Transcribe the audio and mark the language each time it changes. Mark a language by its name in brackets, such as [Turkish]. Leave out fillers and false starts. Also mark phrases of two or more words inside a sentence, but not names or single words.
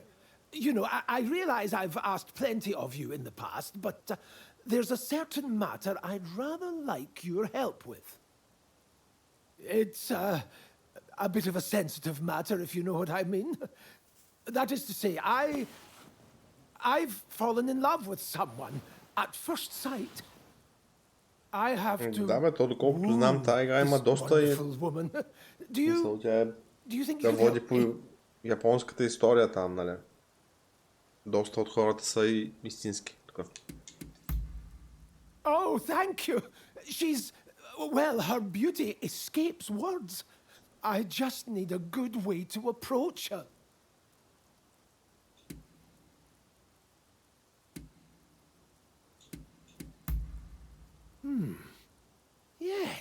[English] You know, I realize I've asked plenty of you in the past, but there's a certain matter I'd rather like your help with. It's a bit of a sensitive matter, if you know what I mean. That is to say, I've fallen in love with someone at first sight. I have to... [Bulgarian] Да, бе, то доколкото знам, тази игра има доста и... Мисля, тя да води по японската история там, нали? Доста от хората са и истински. [English] Oh, thank you. She's... Well, her beauty escapes words. I just need a good way to approach her. Yes.